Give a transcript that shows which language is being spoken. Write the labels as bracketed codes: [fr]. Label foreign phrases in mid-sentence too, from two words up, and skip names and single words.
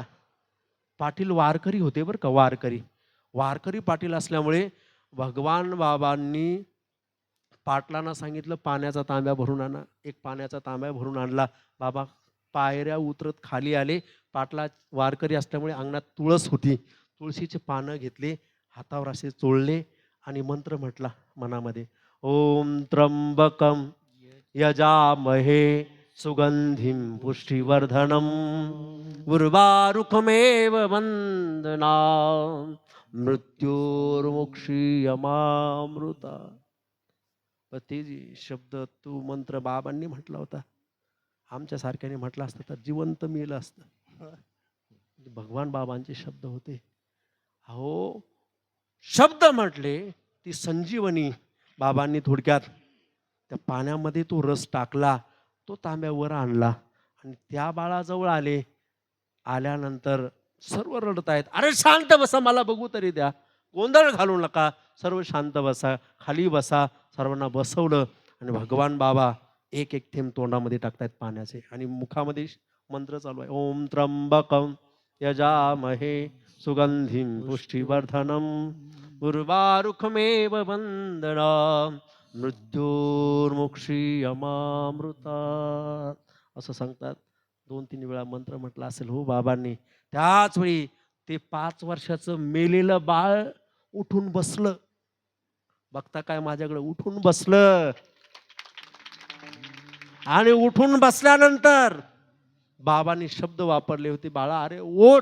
[mr] पाटील वारकरी होते बरं का, वारकरी पाटील असल्यामुळे भगवान बाबांनी पाटलांना सांगितलं, पाण्याचा तांब्या भरून आणा. एक पाण्याचा तांब्या भरून आणला. बाबा पायऱ्या उतरत खाली आले. पाटला वारकरी असल्यामुळे अंगणात तुळस होती, तुळशीचे पानं घेतले, हातावर असे चोळले, आणि मंत्र म्हटला मनामध्ये, [sa] ओम त्र्यंबकम यजामहे सुगंधिं पुष्टिवर्धनम उर्वारुकमेव वंदना मृत्युर्मुक्षीयमामृता. [mr] ते शब्द, तो मंत्र बाबांनी म्हटला होता, आमच्या सारख्याने म्हटलं असतं तर जिवंत मेलं असतं. भगवान बाबांचे शब्द होते. अहो, शब्द म्हटले ती संजीवनी. बाबांनी थोडक्यात त्या पाण्यामध्ये तो रस टाकला, तो तांब्यावर आणला, आणि त्या बाळाजवळ आले. आल्यानंतर सर्व रडत आहेत. अरे शांत बसा, मला बघू तरी द्या, गोंधळ घालू नका, सर्व शांत बसा, खाली बसा. सर्वांना बसवलं, आणि भगवान बाबा एक एक थेंब तोंडामध्ये टाकतायत पाण्याचे, आणि मुखामध्ये मंत्र चालू आहे. [sa] ओम त्र्यंबकम यजामहे सुगंधिम पुष्टिवर्धनम उर्वारुकमेव वंदना मृत्युर्मुक्षीयमामृता [mr] असं सांगतात. 2-3 वेळा मंत्र म्हटला असेल हो बाबांनी. त्याच वेळी ते 5 वर्षाचं मेलेलं बाळ उठून बसलं. बघता काय माझ्याकडे उठून बसलं. आणि उठून बसल्यानंतर बाबांनी शब्द वापरले होते, बाळा अरे ओठ.